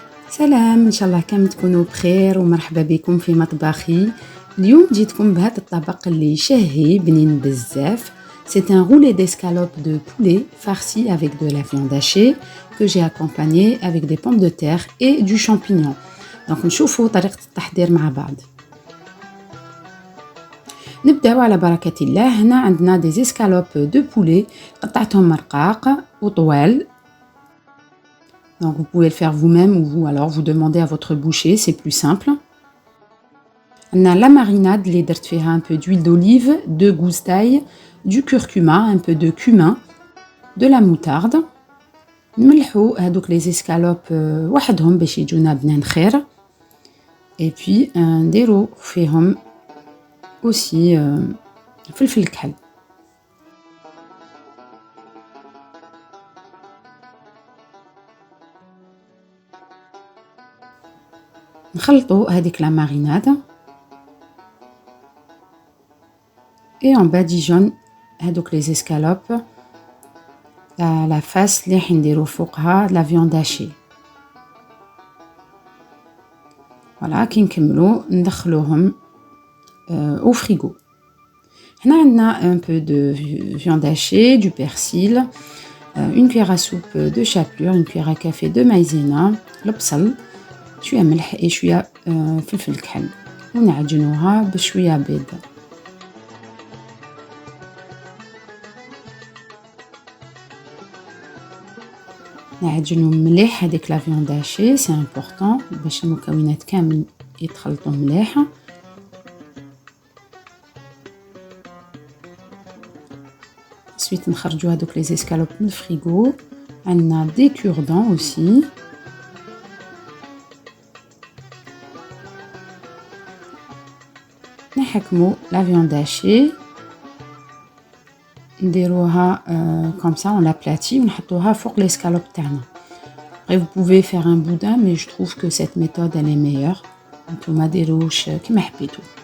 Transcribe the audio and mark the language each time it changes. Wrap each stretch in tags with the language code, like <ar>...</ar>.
<ar>سلام، ان شاء الله كامل تكونوا بخير ومرحبا بكم في مطبخي. اليوم جيتكم بهذا الطبق اللي شهي بنين بزاف.</ar> <fr>C'est un roulé d'escalope de poulet farci avec de la viande hachée que j'ai accompagné avec des pommes de terre et du champignon.</fr> <ar>Donc نشوفوا طريقة التحضير مع بعض. نبداو على بركة الله. هنا عندنا</ar> <fr>des escalopes de poulet</fr> <ar>قطعتهم مرقاق وطوال.</ar> <fr>Donc vous pouvez le faire vous-même ou alors vous demandez à votre boucher, c'est plus simple. On a la marinade, les</fr> <ar>درت فيها</ar> <fr>un peu d'huile d'olive, 2 gousses d'ail, du curcuma, un peu de cumin, de la moutarde.</fr> <ar>نملحو هذوك les escalopes وحدهم باش يجونا بنان خير. Et puis نديرو فيهم</ar> <fr>aussi</fr> <ar>فلفل الكحل. نخلطوا هذيك</ar> <fr>لا ماريناد et on badigeonne</fr> <ar>هذوك</ar> <fr>les escalopes la face</fr> <ar>اللي حنديروا فوقها</ar> <fr>la viande hachée. voilà</fr> <ar>كي نكملوا ندخلوهم</ar> <fr>au frigo. هنا عندنا un peu de viande hachée, du persil, une cuillère à soupe de chapelure, une cuillère à café de maïzena,</fr> <ar>البصل, شويه ملح</ar> <fr>et</fr> <ar>شويه فلفل الكحل ونعجنوها بشويه بيض. نعجنو مليح هذيك لا فيوند هاشي،</ar> <fr>سي امبورطون</fr> <ar>باش المكونات كامل يتخلطوا مليح.</ar> <fr>ensuite</fr> <ar>نخرجوا هذوك لي زيسكالوب من الفريغو. عندنا</ar> <fr>دي كوردون اوسي.</fr> <ar>نحكموا</ar> <fr>لا فيوند هاشي</fr> <ar>نديروها</ar> <fr>comme ça on l'aplatit</fr> <ar>ونحطوها فوق</ar> <fr>l'escalope</fr> <ar>تاعنا.</ar> <fr>Après vous pouvez faire un boudin mais je trouve que cette méthode elle est meilleure.</fr> <ar>نتوما ديروش كيما حبيتو.</ar>